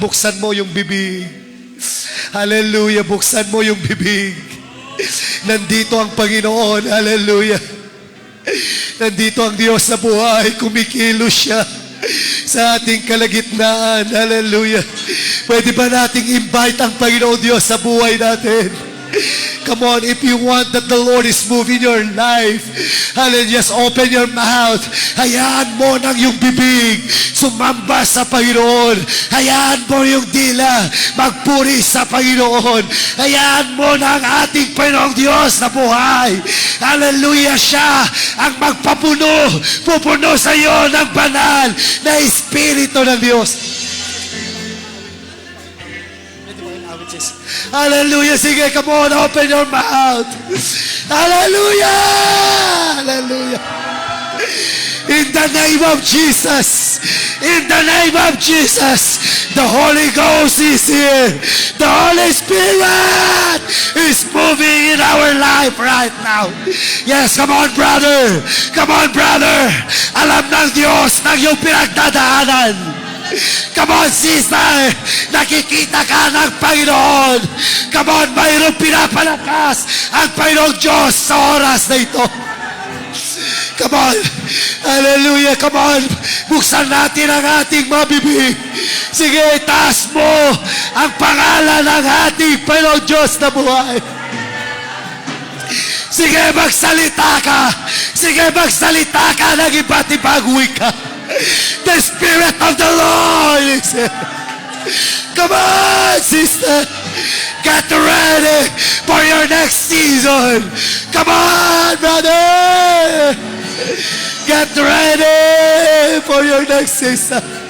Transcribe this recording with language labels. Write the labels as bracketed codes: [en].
[tl] Buksan mo yung bibig. Hallelujah, buksan mo yung bibig. Nandito ang Panginoon. Hallelujah. Nandito ang Diyos na buhay. Kumikilos siya sa ating kalagitnaan. Hallelujah. Pwede ba nating invite ang Panginoon Diyos sa buhay natin? [en] Come on, if you want that the Lord is moving your life, hallelujah, just open your mouth. [tl] Hayaan mo ng iyong bibig sumamba sa Panginoon. Hayaan mo yung dila magpuri sa Panginoon. Hayaan mo ng ating Panginoong Diyos na buhay. Hallelujah, siya ang magpapuno, pupuno sa iyo ng banal na Espiritu ng Diyos. Hallelujah. [en] Sige, come on, open your mouth. Hallelujah. Hallelujah. In the name of Jesus. In the name of Jesus. The Holy Ghost is here. The Holy Spirit is moving in our life right now. Yes, come on, brother. Come on, brother. [tl] Alam ng Diyos ng iyong pinagdadaanan. Come on, sister. Nakikita ka ng Panginoon. Come on, mayroong pinapalakas ang Panginoong Diyos sa oras na ito. Come on. Hallelujah. Come on. Buksan natin ang ating mga bibig. Sige, taas mo ang pangalan ng ating Panginoong Diyos na buhay. Sige, magsalita ka. Sige, magsalita ka ng iba't ibang wika. [en] The Spirit of the Lord is here. Come on, sister. Get ready for your next season. Come on, brother. Get ready for your next season.